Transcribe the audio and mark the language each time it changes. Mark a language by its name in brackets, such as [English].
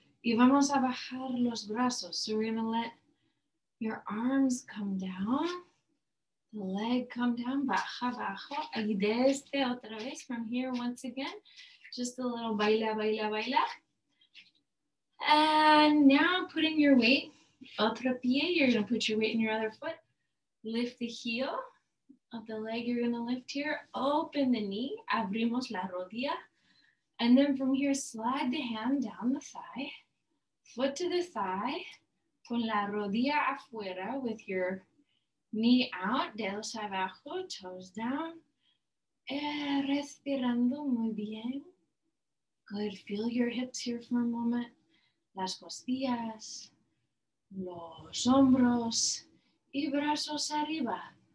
[Spanish] Y vamos a bajar los brazos. [English] So we're going to let your arms come down. The leg come down, [Spanish] baja, bajo. Y desde otra vez, [English] from here once again, just a little [Spanish] baila, baila, baila. [English] And now putting your weight, [Spanish] otro pie, [English] you're gonna put your weight in your other foot. Lift the heel of the leg you're gonna lift here. Open the knee, [Spanish] abrimos la rodilla. [English] And then from here, slide the hand down the thigh, foot to the thigh, [Spanish] con la rodilla afuera [English] with your knee out, [Spanish] dedos abajo, [English] toes down. [Spanish] Respirando muy bien. [English] Good, feel your hips here for a moment. [Spanish] Las costillas, los hombros y brazos arriba.